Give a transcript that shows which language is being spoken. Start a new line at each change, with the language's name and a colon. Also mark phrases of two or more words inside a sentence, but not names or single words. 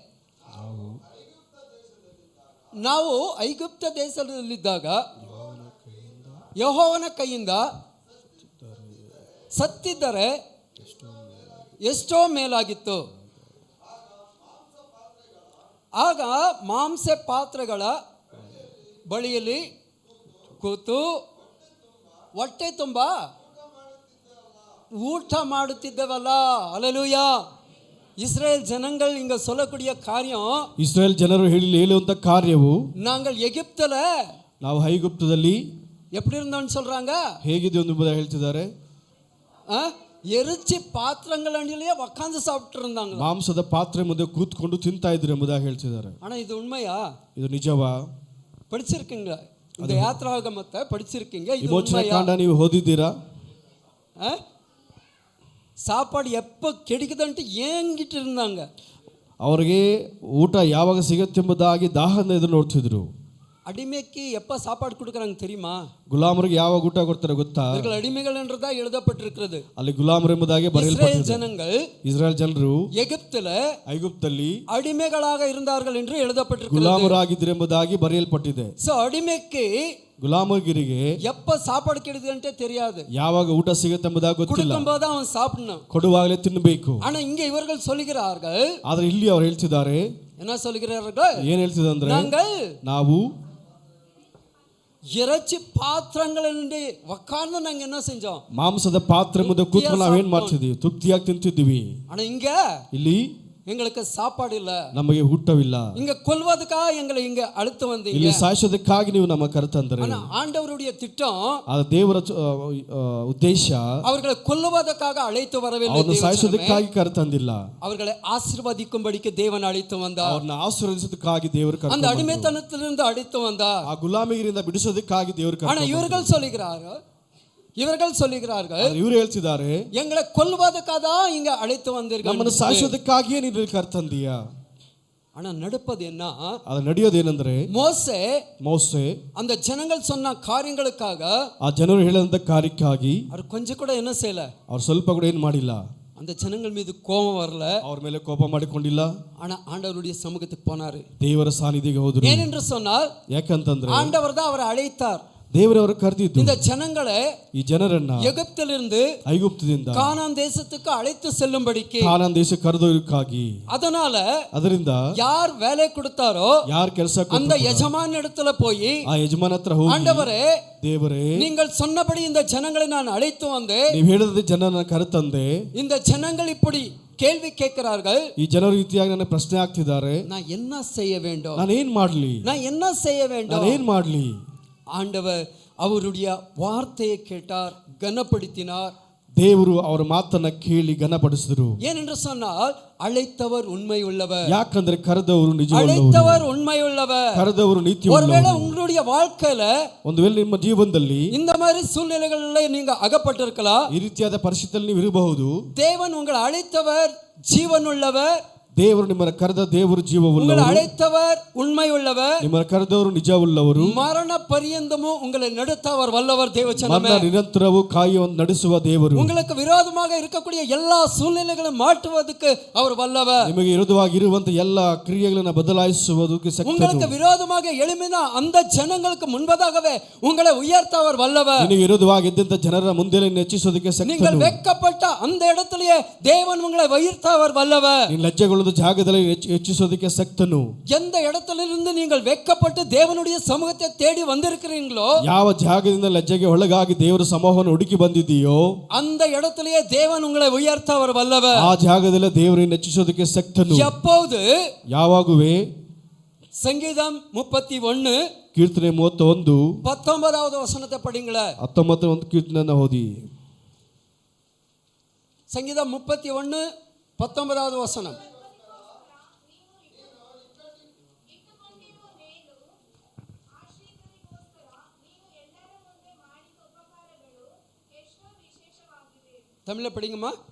Kannada: ನಾವು ಐಗುಪ್ತ ದೇಶದಲ್ಲಿದ್ದಾಗ ಯೆಹೋವನ ಕೈಯಿಂದ ಸತ್ತಿದ್ದರೆ ಎಷ್ಟೋ ಮೇಲಾಗಿತ್ತು. ಆಗ ಮಾಂಸ ಪಾತ್ರೆಗಳ ಬಳಿಯಲ್ಲಿ ಕೂತು ಹೊಟ್ಟೆ ತುಂಬ ಊಟ ಮಾಡುತ್ತಿದ್ದವಲ್ಲ. ಹಲ್ಲೆಲೂಯಾ.
Tamil: இஸ்ரேல் ஜனங்கள் இங்க சொல்லக்கூடிய காரியம்,
Kannada: ಇಸ್ರೇಲ್ ಜನರು ಹೇಳುವಂತ ಕಾರ್ಯವು,
Tamil: நாங்கள் எகிப்துல
Kannada: ನಾವು ಐಗುಪ್ತದಲ್ಲಿ
Tamil: எப்படி இருந்தோம்னு சொல்றாங்க,
Kannada: ಹೇಗಿದ್ದು ಎಂಬುದಾಗಿ ಹೇಳ್ತಿದ್ದಾರೆ.
Tamil: எரிச்சி பாத்திரங்களே உட்கார்ந்து சாப்பிட்டு இருந்தாங்க,
Kannada: ಮಾಂಸದ ಪಾತ್ರೆ ಮುಂದೆ ಕೂತ್ಕೊಂಡು ತಿಂತಾ ಇದ್ರು ಎಂಬುದಾಗಿ ಹೇಳ್ತಿದ್ದಾರೆ.
Tamil: ஆனா இது உண்மையா?
Kannada: ಇದು ನಿಜವಾ?
Tamil: படிச்சிருக்கீங்க இந்த யாத்ராகமத்தை படிச்சிருக்கீங்க? இது
Kannada: ವಿಮೋಚನಾ ಕಾಂಡ ನೀವು ಓದಿದ್ದೀರಾ?
Tamil: சாப்பாடு எப்போ கிடைக்குதுன்ட்டு ஏங்கிட்டு இருந்தாங்க.
Kannada: ಅವರಿಗೆ ಊಟ ಯಾವಾಗ ಸಿಗುತ್ತೆ ಎಂಬುದಾಗಿ ದಾಹದಿಂದ ಎದುರು ನೋಡ್ತಿದ್ರು.
Tamil: அடிமைக்கு எப்ப சாப்பாடு கொடுக்கறாங்க தெரியுமா?
Kannada: ಗುಲಾಮರಿಗೆ ಯಾವಾಗ ಊಟ ಕೊಡ್ತಾರೆ ಗೊತ್ತಾ?
Tamil: இவர்கள் அடிமைகள் என்றதா எழுதப்பட்டிருக்கிறது.
Kannada: ಅಲ್ಲಿ ಗುಲಾಮರು ಎಂಬುದಾಗಿ
Tamil: இஸ்ரேல்
Kannada: ಬರೆಯಲ್ಪಟ್ಟಿದೆ.
Tamil: ஜனங்கள்
Kannada: ಇಸ್ರಾಯೇಲ್ ಜನರು
Tamil: எகிப்துல
Kannada: ಐಗುಪ್ತದಲ್ಲಿ
Tamil: அடிமைகளாக இருந்தார்கள் என்று எழுதப்பட்டிருக்கிறது.
Kannada: ಗುಲಾಮರಾಗಿದ್ದರು ಎಂಬುದಾಗಿ ಬರೆಯಲ್ಪಟ್ಟಿದೆ.
Tamil: சோ அடிமைக்கு
Kannada: ಗುಲಾಮಗಿರಿಗೆ
Tamil: எப்ப சாப்பாடு கிடைக்குதுன்ட்டே தெரியாது.
Kannada: ಯಾವಾಗ ಊಟ ಸಿಗುತ್ತೆ ಎಂಬುದಾಗಿ ಗೊತ್ತಿಲ್ಲ.
Tamil: கொடுக்கும்போது அவன் சாப்பிடணும்.
Kannada: ಕೊಡುವಾಗಲೇ ತಿನ್ನಬೇಕು.
Tamil: ஆனா இங்க இவர்கள் சொல்கிறார்கள்,
Kannada: ಆದ್ರೆ ಇಲ್ಲಿ ಅವರು ಹೇಳ್ತಿದ್ದಾರೆ,
Tamil: என்ன சொல்கிறார்கள்?
Kannada: ಏನ್ ಹೇಳ್ತಿದ್ದಾರೆ ಅಂದ್ರೆ,
Tamil: நாங்கள்
Kannada: ನಾವು
Tamil: இறைச்சி பாத்திரங்களிಂದ உட்கார்ந்து நாங்க என்ன செஞ்சோம்?
Kannada: ಮಾಂಸದ ಪಾತ್ರೆ ಮುಂದೆ ಕೂತ್ಕೊಂಡು ನಾವೇನ್ ಮಾಡ್ತಿದ್ವಿ? ತೃಪ್ತಿಯಾಗಿ ತಿಂತಿದ್ವಿ.
Tamil: ஆனா இங்க
Kannada: ಇಲ್ಲಿ
Tamil: எங்களுக்கு சாப்பாடு இல்ல,
Kannada: ನಮಗೆ ಊಟವಿಲ್ಲ.
Tamil: இங்க கொல்வதற்காக எங்களை இங்க அழுத்து வந்தீங்க.
Kannada: ಇಲ್ಲಿ ಸಾಯಿಸೋದಕ್ಕಾಗಿ ನೀವು ನಮ್ಮ ಕರೆತಂದ್ರೆ.
Tamil: ஆனா ஆண்டவருடைய திட்டம்,
Kannada: ಅದು ದೇವರ ಉದ್ದೇಶ
Tamil: அவர்களை கொல்லுவதற்காக அழைத்து வரவில்லை.
Kannada: ಅವರನ್ನು ಸಾಯಿಸೋದಕ್ಕಾಗಿ ಕರೆತಂದಿಲ್ಲ.
Tamil: அவர்களை ஆசீர்வதிக்கும்படிக்கு தேவன் அழைத்து வந்தார்.
Kannada: ಅವರನ್ನು ಆಶೀರ್ವದಿಸೋದಕ್ಕಾಗಿ ದೇವರು
Tamil: அந்த
Kannada: ಕರೆತಂದರು.
Tamil: அடிமைத்தனத்திலிருந்து அழைத்து வந்தார்.
Kannada: ಆ ಗುಲಾಮಿಗಿರಿಂದ ಬಿಡಿಸೋದಕ್ಕಾಗಿ ದೇವರು
Tamil: ஆனா
Kannada: ಕರೆತಂದರು.
Tamil: இவர்கள் சொல்லுகிறார்கள்,
Kannada: ಇವರು ಹೇಳ್ತಿದ್ದಾರೆ,
Tamil: எங்களை கொல்வதற்காக தான் இங்க அழைத்து வந்தீர்கள்.
Kannada: ನಮ್ಮನ್ನು ಸಾಯಿಸೋದಕ್ಕಾಗಿಯೇ ನೀನು ಕರೆತಂದೀಯ.
Tamil: ஆனா நடப்பது என்ன?
Kannada: ಅದು ನಡೆಯೋದೇನೆಂದ್ರೆ,
Tamil: மோசே அந்த ஜனங்கள் சொன்ன காரியங்களுக்காக,
Kannada: ಆ ಜನರು ಹೇಳಿದಂತ ಕಾರ್ಯಕ್ಕಾಗಿ
Tamil: அவர் கொஞ்சம் கூட என்ன செய்யல,
Kannada: ಅವ್ರು ಸ್ವಲ್ಪ ಕೂಡ ಏನ್ ಮಾಡಿಲ್ಲ.
Tamil: அந்த ஜனங்கள் மீது கோபம் வரல,
Kannada: ಅವ್ರ ಮೇಲೆ ಕೋಪ ಮಾಡಿಕೊಂಡಿಲ್ಲ.
Tamil: ஆனா ஆண்டவருடைய சமூகத்துக்கு போனாரு.
Kannada: ದೇವರ ಸಾನ್ನಿಧ್ಯಕ್ಕೆ ಹೋದ್ರು.
Tamil: ஏனென்று சொன்னால்,
Kannada: ಯಾಕಂತಂದ್ರೆ
Tamil: ஆண்டவர் தான் அவரை அழைத்தார்.
Kannada: ದೇವರವರು ಕರೆದಿದ್ದು
Tamil: இந்த ஜனங்களை,
Kannada: ಈ ಜನರನ್ನ
Tamil: எகிப்திலிருந்து
Kannada: ಐಗುಪ್ತದಿಂದ
Tamil: கானான் தேசத்துக்கு அழைத்து செல்லும்படிக்கு,
Kannada: ಕಾನಾನ್ ದೇಶಕ್ಕೆ ಕರೆದೋದಕ್ಕಾಗಿ.
Tamil: அதರಿಂದ யார் வேலை கொடுத்தாரோ
Kannada: ಯಾರು ಕೆಲಸ
Tamil: அந்த எஜமான் இடத்துல போய்,
Kannada: ಆ ಯಜಮಾನ ಹತ್ರ ಹೋಗಿ,
Tamil: ஆண்டவரே,
Kannada: ದೇವರೇ,
Tamil: நீங்கள் சொன்னபடி இந்த ஜனங்களை நான் அழைத்து வந்தேன்.
Kannada: ನೀವು ಹೇಳಿದ ಜನರನ್ನ ಕರೆತಂದೆ.
Tamil: இந்த ஜனங்கள் இப்படி கேள்வி கேட்கிறார்கள்.
Kannada: ಈ ಜನರು ರೀತಿಯಾಗಿ ನನ್ನ ಪ್ರಶ್ನೆ ಆಗ್ತಿದ್ದಾರೆ,
Tamil: நான் என்ன செய்ய வேண்டும்?
Kannada: ನಾನು ಏನ್ ಮಾಡ್ಲಿ?
Tamil: நான் என்ன செய்ய வேண்டும்?
Kannada: ನಾನು ಏನ್ ಮಾಡ್ಲಿ?
Tamil: ஆண்டவர் அவருடைய வார்த்தையை கேட்டார், கனப்படுத்தினார்.
Kannada: ದೇವರು ಅವರ ಮಾತನ್ನ ಕೇಳಿ ಘನಪಡಿಸಿದರು.
Tamil: ஏனென்று சொன்னால், அழைத்தவர் உண்மை உள்ளவர்.
Kannada: ಯಾಕಂದ್ರೆ ಕರೆದವರು ನಿಜವುಳ್ಳವರು,
Tamil: அழைத்தவர் உண்மை உள்ளவர்,
Kannada: ಕರೆದವರು ನೀತಿ
Tamil: ஒருவேளை
Kannada: ಉಳ್ಳವರು.
Tamil: உங்களுடைய வாழ்க்கையில
Kannada: ಒಂದು ವೇಳೆ ನಿಮ್ಮ ಜೀವನದಲ್ಲಿ
Tamil: இந்த மாதிரி சூழ்நிலைகளில் நீங்க அகப்பட்டிருக்கலாம்.
Kannada: ಈ ರೀತಿಯಾದ ಪರಿಸ್ಥಿತಿಯಲ್ಲಿ ನೀವು ಇರಬಹುದು.
Tamil: தேவன் உங்களை அழைத்தவர் ஜீவன் உள்ளவர்.
Kannada: ದೇವರು ನಿಮ್ಮನ್ನು ಕರೆದ ದೇವರು
Tamil: உங்களை
Kannada: ಜೀವವುಳ್ಳವರು.
Tamil: அழைத்தவர் உண்மை உள்ளவர்.
Kannada: ನಿಮ್ಮನ್ನು ಕರೆದವರು ನಿಜವುಳ್ಳವರು.
Tamil: மரண பரியந்தமும் உங்களை நடத்தவர் வல்லவர். தேவச்சனமே,
Kannada: ಮರಣ ನಿರಂತರವೂ ಕಾಯುವ ನಡೆಸುವ ದೇವರು.
Tamil: உங்களுக்கு விரோதமாக இருக்கக்கூடிய எல்லா சூழ்நிலைகளும் மாற்றுவதற்கு அவர் வல்லவர்.
Kannada: ನಿಮಗೆ ವಿರೋಧವಾಗಿ ಇರುವಂತ ಎಲ್ಲಾ ಕ್ರಿಯೆಗಳನ್ನು ಬದಲಾಯಿಸುವುದಕ್ಕೆ
Tamil: உங்களுக்கு
Kannada: ಶಕ್ತನು.
Tamil: விரோதமாக எழும்பின அந்த ஜனங்களுக்கு முன்பதாகவே உங்களை உயர்த்தவர் வல்லவர்.
Kannada: ನಿನಗೆ ವಿರೋಧವಾಗಿ ಇದ್ದಂತ ಜನರ ಮುಂದೆ ಹೆಚ್ಚಿಸೋದಕ್ಕೆ
Tamil: நீங்கள்
Kannada: ಶಕ್ತನು.
Tamil: வெட்கப்பட்ட அந்த இடத்திலேயே தேவன் உங்களை உயர்த்தவர் வல்லவர்.
Kannada: ನೀನು ಲಜ್ಜೆಗೊಳ್ಳುವ ಜಾಗದಲ್ಲಿ ಹೆಚ್ಚಿಸೋದಕ್ಕೆ ಶಕ್ತನು.
Tamil: எந்த இடத்திலிருந்து நீங்கள் வெட்கப்பட்டு தேவனுடைய சமூகத்தை தேடி வந்திருக்கிறீங்களோ,
Kannada: ಯಾವ ಜಾಗದಿಂದ ಲಜ್ಜೆಗೆ ಒಳಗಾಗಿ ದೇವರ ಸಮೂಹವನ್ನು ಹುಡುಕಿ ಬಂದಿದ್ದೀಯೋ,
Tamil: அந்த இடத்திலேயே தேவன் உங்களை உயர்த்தவர் வல்லவர்.
Kannada: ಆ ಜಾಗದಲ್ಲಿ ದೇವರನ್ನು ಹೆಚ್ಚಿಸೋದಕ್ಕೆ ಶಕ್ತನು.
Tamil: எப்போது?
Kannada: ಯಾವಾಗುವೆ?
Tamil: சங்கீதம் 31
Kannada: ಕೀರ್ತನೆ 31
Tamil: 19வது வசனத்தை படிங்களே.
Kannada: 19 ಕೀರ್ತನೆಯನ್ನು ಓದಿ.
Tamil: சங்கீதம் 31 19வது வசனம். தமிழ்ல படிங்கம்மா.